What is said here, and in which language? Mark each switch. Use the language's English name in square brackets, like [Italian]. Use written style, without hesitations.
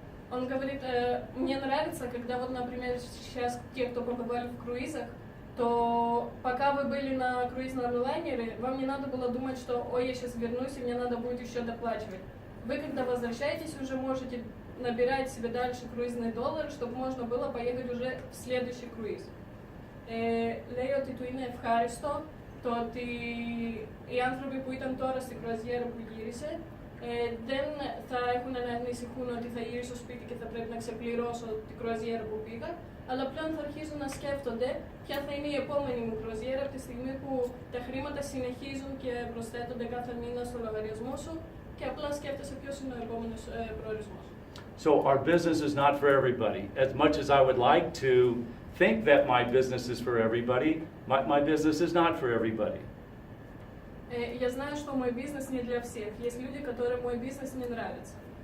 [Russian] Он говорит, мне нравится, когда вот, например, сейчас те, кто побывали в круизах, то пока вы были на круизном лайнере, вам не надо было думать, что ой, я сейчас вернусь и мне надо будет еще доплачивать. Вы, когда возвращаетесь, уже можете набирать себе дальше круизные доллары, чтобы можно было поехать уже в следующий круиз. [Greek] Λέει ότι του είναι ευχάριστο το ότι οι άνθρωποι που ήταν τώρα στην κρουαζιέρα που γύρισε δεν θα έχουν να ανησυχούν ότι θα γυρίσω σπίτι και θα πρέπει να ξεπληρώσω την κρουαζιέρα που πήγα, αλλά πλέον θα αρχίζουν να σκέφτονται ποια θα είναι η επόμενη μου κρουαζιέρα από τη στιγμή που τα χρήματα συνεχίζουν και προσθέτονται κάθε μήνα στο λογαριασμό σου και απλά σκέφτεσαι ποιος είναι ο επόμενος προορισμός. [English] So our business is not for everybody. As much as I would like to think that my business is for everybody, my business is not for everybody. [Russian] Я знаю, что мой бизнес не для всех. Есть люди, которым мой бизнес не нравится.